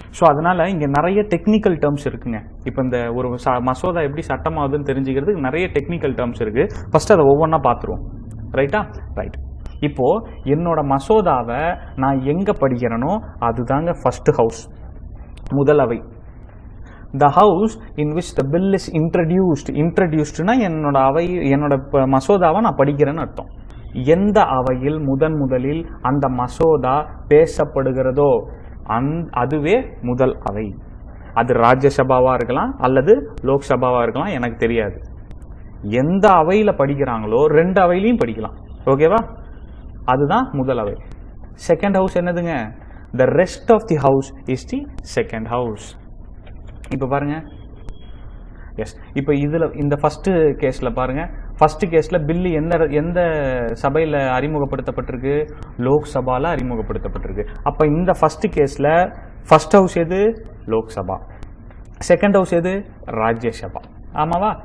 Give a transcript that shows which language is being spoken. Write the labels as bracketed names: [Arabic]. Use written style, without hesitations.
[Tamil] So அதனால இங்கே நிறைய டெக்னிக்கல் டேர்ம்ஸ் இருக்குங்க. இப்போ இந்த ஒரு மசோதா எப்படி சட்டமாகுதுன்னு தெரிஞ்சுக்கிறதுக்கு நிறைய டெக்னிக்கல் டேர்ம்ஸ் இருக்கு. ஃபர்ஸ்ட் அதை ஒவ்வொன்றா பார்த்துருவோம். ரைட்டா? ரைட். இப்போ என்னோட மசோதாவை நான் எங்கே படிக்கிறேனோ அதுதாங்க ஃபர்ஸ்ட் ஹவுஸ், முதல் அவை. [English] The house in which the bill is introduced. [Tamil] Introducedனா என்னோட அவை, என்னோட மசோதாவை நான் படிக்கிறேன்னு அர்த்தம். எந்த அவையில் முதலில் அந்த மசோதா பேசப்படுகிறதோ அதுவே முதல் அவை. அது ராஜ்யசபாவா இருக்கலாம் அல்லது லோக்சபாவா இருக்கலாம், எனக்கு தெரியாது. எந்த அவையில் படிக்கிறாங்களோ 2 அவையிலையும் படிக்கலாம். ஓகேவா, அதுதான் முதல் அவை. செகண்ட் ஹவுஸ் என்னதுங்க? [English] The rest of the house is the second house. [Tamil] இப்போ பாருங்க, எஸ், இப்போ இதில் இந்த ஃபஸ்ட்டு கேஸில் பாருங்கள், ஃபர்ஸ்ட் கேஸ்ல பில்லு எந்த சபையில் அறிமுகப்படுத்தப்பட்டிருக்கு? லோக்சபால அறிமுகப்படுத்தப்பட்டிருக்கு. அப்ப இந்த ஃபர்ஸ்ட் கேஸ்ல ஃபர்ஸ்ட் ஹவுஸ் எது? லோக்சபா. செகண்ட் ஹவுஸ் எது? ராஜ்யசபா. ஆமாவா?